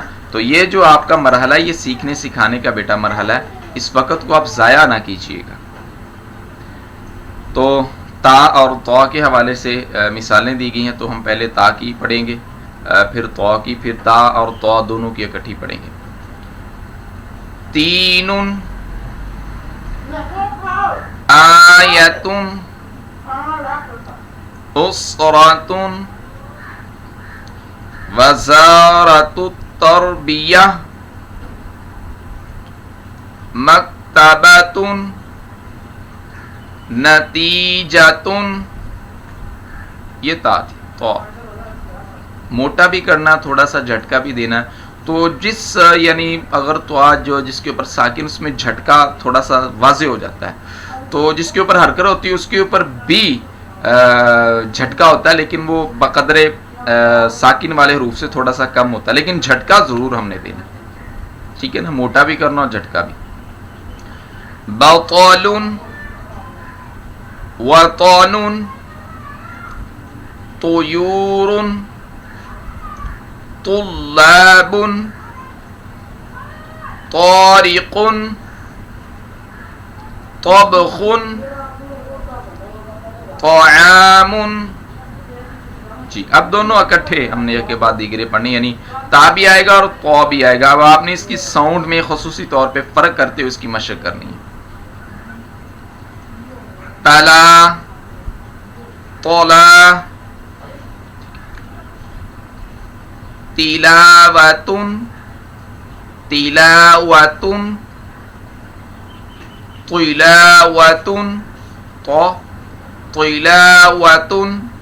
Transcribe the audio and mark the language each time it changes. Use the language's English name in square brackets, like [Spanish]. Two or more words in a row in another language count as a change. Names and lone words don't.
[Urdu] تو یہ جو آپ کا مرحلہ ہے، یہ سیکھنے سکھانے کا بیٹا مرحلہ ہے، اس وقت کو آپ ضائع نہ کیجیے گا. تو تا اور تو کے حوالے سے مثالیں دی گئی ہیں، تو ہم پہلے تا کی پڑھیں گے، پھر تو کی، پھر تا اور تو دونوں کی اکٹھی پڑھیں گے. [Arabic] تینن آیتن اسرتن وزارت التربیہ مکتبتن نتیجتن. [Urdu] یہ تا تھی. تو موٹا بھی کرنا، تھوڑا سا جھٹکا بھی دینا. تو جس یعنی اگر تو جو جس کے اوپر ساکن، اس میں جھٹکا تھوڑا سا واضح ہو جاتا ہے. تو جس کے اوپر حرکت ہوتی ہے اس کے اوپر بھی جھٹکا ہوتا ہے، لیکن وہ بقدر ساکن والے حروف سے تھوڑا سا کم ہوتا ہے، لیکن جھٹکا ضرور ہم نے دینا، ٹھیک ہے نا. موٹا بھی کرنا اور جھٹکا بھی. [Arabic] بطل وطن طیور طلاب طارق طبخ طعام. [Urdu] جی اب دونوں اکٹھے ہم نے ایک کے بعد دیگرے پڑھنی، یعنی تا بھی آئے گا اور تو بھی آئے گا. اب آپ نے اس کی ساؤنڈ میں خصوصی طور پہ فرق کرتے ہوئے اس کی مشق کرنی ہے. [Arabic] تلا طلا تلاوتن تلاوتن تلاوتن تو تلاوتن